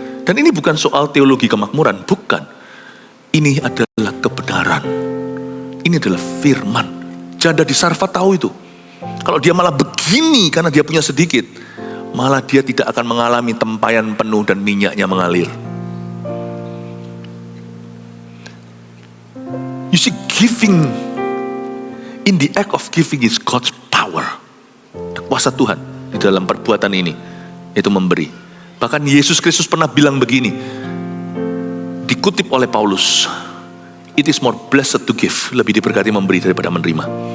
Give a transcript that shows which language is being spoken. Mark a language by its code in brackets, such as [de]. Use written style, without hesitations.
[id] Dan ini bukan soal teologi kemakmuran, bukan. Ini adalah kebenaran. Ini adalah firman. Janda di Sarfat tahu itu. Kalau dia malah begini karena dia punya sedikit, malah dia tidak akan mengalami tempayan penuh dan minyaknya mengalir. [en] You see, giving, in the act of giving is God's power. [id] Kuasa Tuhan di dalam perbuatan ini, yaitu memberi. Bahkan Yesus Kristus pernah bilang begini, dikutip oleh Paulus, [en] it is more blessed to give, [id] lebih diberkati memberi daripada menerima.